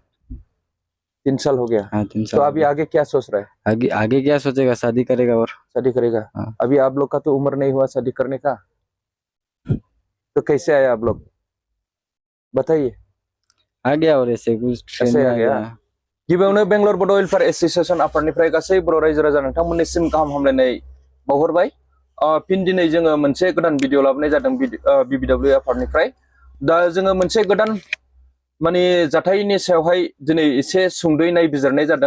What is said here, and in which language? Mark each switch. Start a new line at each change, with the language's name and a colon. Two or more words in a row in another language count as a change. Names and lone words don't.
Hindi: 3 साल हो गया। हाँ, 3 तो साल। अभी आगे क्या सोच रहा है? आगे आगे क्या सोचेगा? शादी करेगा और शादी करेगा? हाँ। अभी आप लोग का तो उम्र नहीं हुआ शादी करने का, तो कैसे आया आप लोग बताइए? आ गया और ऐसे कुछ ट्रेन ऐसे में आ आ गया। गया।
Bodo: गिबियावनो बेंगलर बड वेलफेयार एसोसिएशन आफादनिफ्राय गासै बर' रायजो राजा नोंथांमोननिसिम गाहाम हामलायनाय बावहरबाय। फिन दिनै जोङो मोनसे गोदान भिडिअ लाबोनाय जादों BBW आफादनिफ्राय। दा जोङो मोनसे गोदान माने जाथायनि सायावहाय दिनै एसे सुंद'यै नायबिजिरनाय जादों।